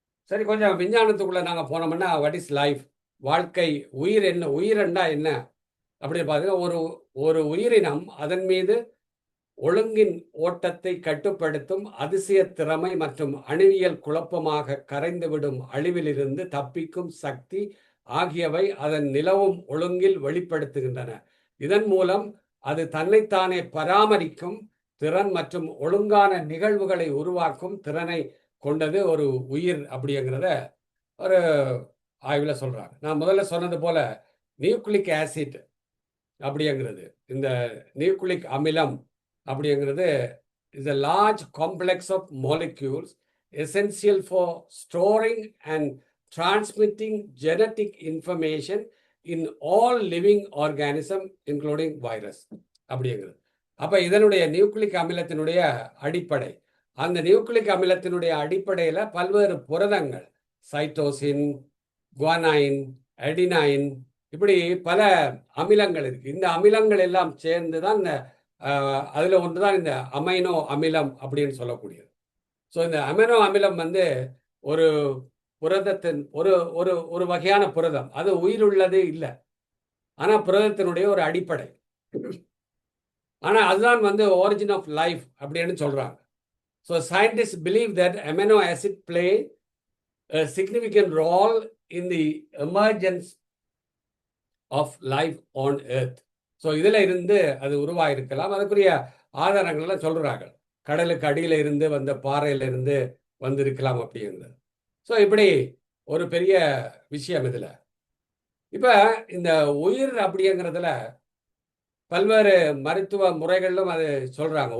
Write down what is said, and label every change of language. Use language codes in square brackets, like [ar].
[ta] சரி, கொஞ்சம் விஞ்ஞானத்துக்குள்ள நாங்க போனோம்னா, வாட் இஸ் லைஃப், வாழ்க்கை, உயிர் என்ன, உயிரண்டா என்ன அப்படின்னு பார்த்தீங்கன்னா, ஒரு உயிரினம் அதன் மீது ஒழுங்கின் ஓட்டத்தை கட்டுப்படுத்தும் அதிசய திறமை மற்றும் அணுவியல் குழப்பமாக கரைந்துவிடும் அழிவிலிருந்து தப்பிக்கும் சக்தி ஆகியவை அதன் நிலவும் ஒழுங்கில் வெளிப்படுத்துகின்றன. இதன் மூலம் அது தன்னைத்தானே பராமரிக்கும் திறன் மற்றும் ஒழுங்கான நிகழ்வுகளை உருவாக்கும் திறனை கொண்டது ஒரு உயிர் அப்படிங்கிறத ஒரு ஆய்வுல சொல்றாங்க. நான் முதல்ல சொன்னது போல நியூக்ளிக் ஆசிட் அப்படிங்கிறது, இந்த நியூக்ளிக் அமிலம் அப்படிங்கிறது is [en] a large complex of molecules essential for storing and transmitting genetic information in all living organism including virus [ta] அப்படிங்கிறது. அப்ப இதனுடைய நியூக்ளிக் அமிலத்தினுடைய அடிப்படை, அந்த நியூக்ளிக் அமிலத்தினுடைய அடிப்படையில பல்வேறு புரதங்கள், சைட்டோசின், குவானைன், அடினைன், இப்படி பல அமிலங்கள் இருக்கு. இந்த அமிலங்கள் எல்லாம் சேர்ந்து தான் இந்த அதுல ஒன்றுதான் இந்த அமைனோ அமிலம் அப்படின்னு சொல்லக்கூடியது. ஸோ இந்த அமினோ அமிலம் வந்து ஒரு புரதத்தின் ஒரு வகையான புரதம். அது உயிருள்ளது இல்லை, ஆனா புரதத்தினுடைய ஒரு அடிப்படை. ஆனா அதுதான் வந்து [en] origin of life [ta] அப்படின்னு சொல்றாங்க. [en] So scientists believe that amino acid play a significant role in the emergence of life on earth. [ta] So இதுல இருந்து அது உருவாயிருக்கலாம். அதுக்குரிய ஆதாரங்கள்லாம் சொல்றாங்க. கடலுக்கு அடியில இருந்து வந்த பாறையில இருந்து வந்திருக்கலாம் அப்படிங்கிறது. ஸோ இப்படி ஒரு பெரிய விஷயம் இதுல. இப்ப இந்த உயிர் அப்படிங்கிறதுல பல்வேறு மருத்துவ முறைகளிலும் அது சொல்றாங்க.